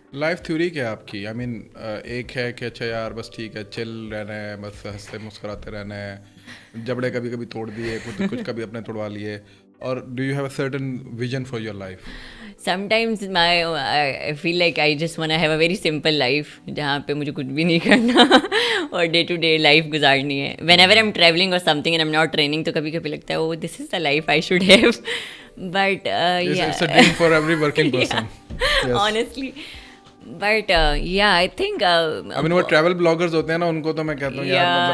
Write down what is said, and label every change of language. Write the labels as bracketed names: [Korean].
[Urdu] Life theory کیا آپ کی؟ آئی مین ایک ہے کہ اچھا یار بس ٹھیک ہے چل رہنا ہے, بس ہنستے مسکراتے رہنا ہے, جبڑے کبھی کبھی توڑ دیے, کچھ کبھی اپنے توڑوا لیے, اور [English] Do you have a certain vision for your life? Sometimes I feel like I just want to have a very simple life [Urdu] جہاں پہ مجھے کچھ بھی نہیں کرنا اور ڈے ٹو ڈے لائف گزارنی ہے. [English] whenever I'm traveling or something and I'm not training [Urdu] تو کبھی کبھی لگتا ہے [English] oh this is the life I should have. But yeah, it's a dream for every working person. Yes. Honestly. But yeah, I think [Urdu] I mean وہ travel bloggers ہوتے ہیں نا, ان کو تو میں کہتا ہوں یار